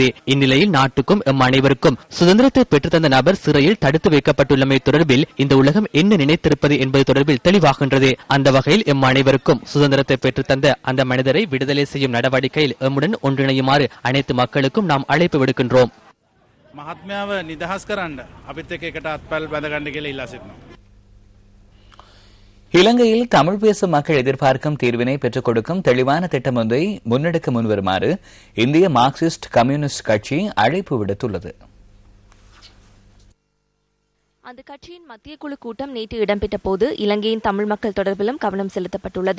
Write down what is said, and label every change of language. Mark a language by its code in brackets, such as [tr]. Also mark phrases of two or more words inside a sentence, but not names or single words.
[ta] இந்நிலையில் நாட்டுக்கும் எம் அனைவருக்கும் சுதந்திரத்தை பெற்றுத்தந்த நபர் சிறையில் தடுத்து வைக்கப்பட்டுள்ளமை தொடர்பில் இந்த உலகம் என்ன நினைத்திருப்பது என்பது தொடர்பில் தெளிவாகின்றது. அந்த வகையில் எம் அனைவருக்கும் சுதந்திரத்தை பெற்றுத்தந்த அந்த மனிதரை விடுதலை செய்யும் நடவடிக்கையில் எம்முடன் ஒன்றிணையுமாறு அனைத்து மக்களுக்கும் நாம் அழைப்பு விடுக்கின்றோம். [si] මහත්මාව නිදහස් කරන්න අපිත් එක්ක එකට අත්පල් බැඳ ගන්න කියලා ඉල්ලා සිටිනවා. [ta] இலங்கையில் தமிழ் பேசும் மக்கள் எதிர்பார்க்கும் தீர்வினை பெற்றுக் கொடுக்கும் தெளிவான திட்டம் ஒன்றை முன்னெடுக்க முன்வருமாறு இந்திய மார்க்சிஸ்ட் கம்யூனிஸ்ட் கட்சி அழைப்பு விடுத்துள்ளது. அந்த கட்சியின் மத்திய குழு கூட்டம் நேற்று இடம்பெற்ற போது இலங்கையின் தமிழ் மக்கள் தொடர்பிலும் கவனம் செலுத்தப்பட்டுள்ளது.